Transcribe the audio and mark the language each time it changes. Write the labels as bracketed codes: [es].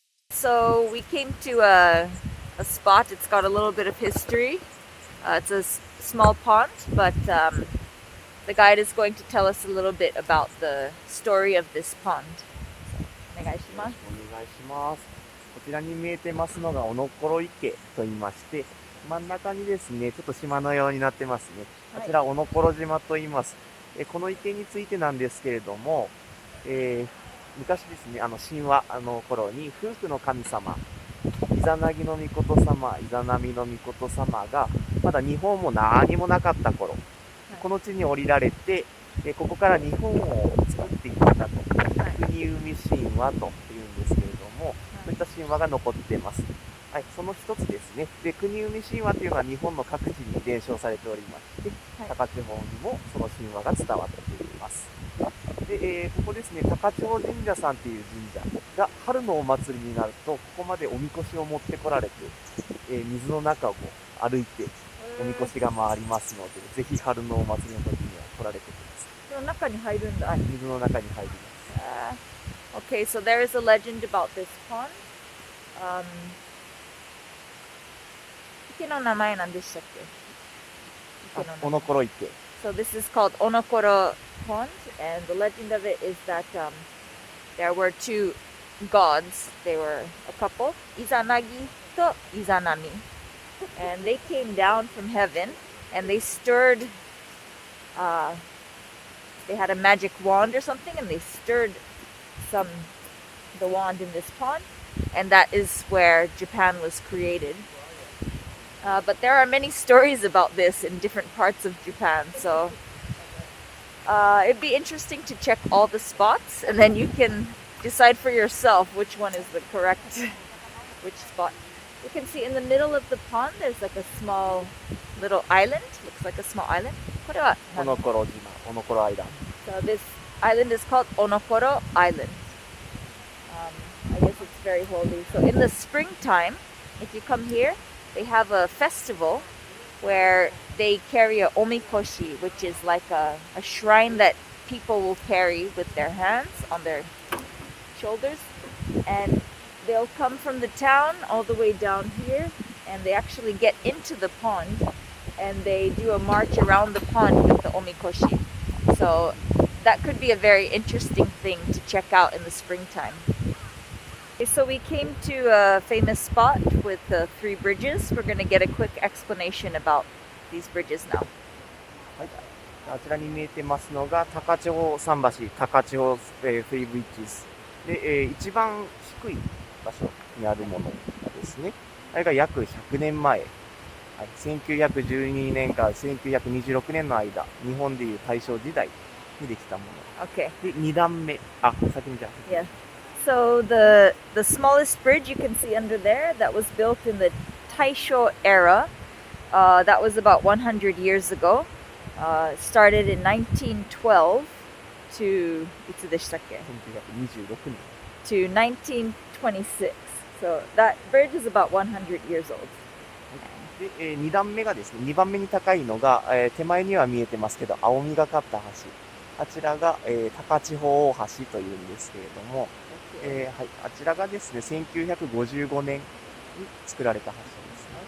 [en] so we came to a spot. It's got a little bit of history. It's a small pond, but the guide is going to tell us a little bit about the story of this pond. [ja] お願いします。お願いします。こちらに見えてますのがおのころ池と言いまして、真ん中にですね、ちょっと島のようになってますね。こちらおのころ島と言います。この池についてなんですけれども、昔ですね、神話の頃に夫婦の神様、イザナギの御事様、イザナミの御事様が、まだ日本も何もなかった頃、この地に降りられて、ここから日本を作っていったと、国海神話というんですけれども、そういった神話が残っています。はい、その一つですね。で、国海神話というのは日本の各地に伝承されておりまして、高千穂にもその神話が伝わっています。で、ここですね、高千穂神社さんという神社が春のお祭りになると、ここまでおみこしを持ってこられて、水の中を歩いておみこしが回りますので、ぜひ春のお祭りの時には来られてください。その中に入るんだ。水の中に入ります。 [en] Okay, so there is a legend about this pond. [ja] 池の名前何でしたっけ？おのころ池。 [en] So this is called Onokoro Pond, and the legend of it is that there were two gods. They were a couple, Izanagi to Izanami, and they came down from heaven, and they stirred. They had a magic wand or something, and they stirred the wand in this pond, and that is where Japan was created. But there are many stories about this in different parts of Japan, so it'd be interesting to check all the spots, and then you can decide for yourself which one is the correct, which spot. You can see in the middle of the pond, there's like a small little island. Looks like a small island. [ja] これはおのころ島、おのころアイランド。 [en] So this island is called Onokoro Island. I guess it's very holy. So in the springtime, if you come here, they have a festival where they carry a omikoshi, which is like a shrine that people will carry with their hands on their shoulders. And they'll come from the town all the way down here, and they actually get into the pond, and they do a march around the pond with the omikoshi. So that could be a very interesting thing to check out in the springtime. Okay, so we came to a famous spot with three bridges. We're going to get a quick explanation about these bridges now. [ja] はい、あちらに見えてますのが高千穂桟橋、高千穂フェイブリッジズで、一番低い場所にあるものがですね、あれが約100年前、はい、1912年から1926年の間、日本でいう大正時代にできたもの。 [en] Okay. [ja] で、2段目、先にじゃあ。 [en] Yeah. So the smallest bridge you can see under there, that was built in the Taisho era. That was about 100 years ago. Started in 1912 to [ja] いつでしたっけ？ 1926年。 [en] To 1926. So that bridge is about 100 years old. [ja] で、2段目がですね、2番目に高いのが、手前には見えてますけど、青みがかった橋。あちらが、高千穂大橋というんですけれども、はい、あちらがですね、1955年に作られた橋ですね。